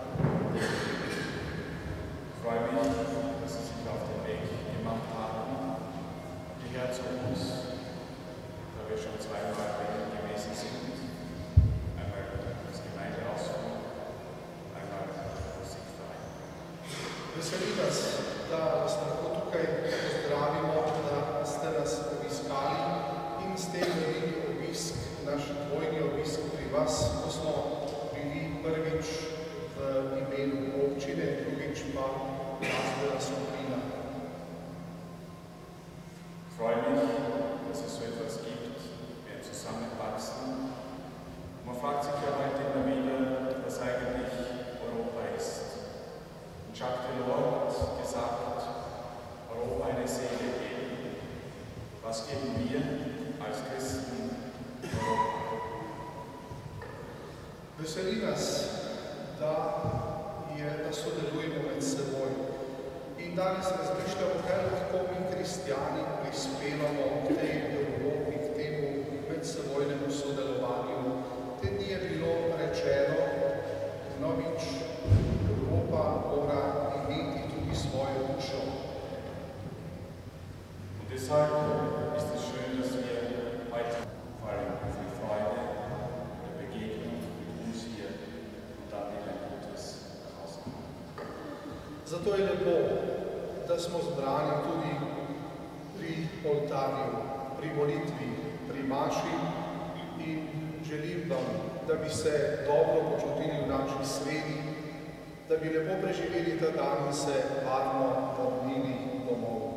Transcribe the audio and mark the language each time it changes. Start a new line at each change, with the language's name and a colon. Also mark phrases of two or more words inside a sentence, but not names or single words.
German: Freue mich, dass Sie sich auf den Weg gemacht haben, hierher zu uns, da wir schon zweimal bei Ihnen gewesen sind. Einmal als Gemeindeausflug, einmal als Musikverein.
Slovenian: Veseli nas, da vas lahko tukaj pozdravimo, da ste nas obiskali in s tem veliki obisk, naš dvojni obisk pri vas, ko smo bili prvič v imenu občine, drugič pa glasbena soprina.
German: Freue mich, dass es so etwas gibt, wie ein Zusammenwachsen. Man fragt sich ja heute immer wieder, was eigentlich Europa ist. Und Jacques Delors hat gesagt, Europa eine Seele geben. Was geben wir als Christen Europa?
Slovenian: Veseli nas, da sodelujemo med seboj. In danes razmišljamo, kaj lahko mi kristjani prispevamo k tej Evropi, k temu medsebojnemu sodelovanju. Te dni je bilo rečeno, novič, Evropa mora imeti tudi svojo dušo.
German: Und deshalb ist es schön, dass wir heute vor allem viel Freude der Begegnung mit uns hier und dann wieder ein gutes Haus haben.
Slovenian: Zato je lepo, da smo zbrani tudi pri oltarju, pri molitvi, pri maši in želim vam, da bi se dobro počutili v naši sredi, da bi lepo preživeli ta dan in se varno vrnili domov.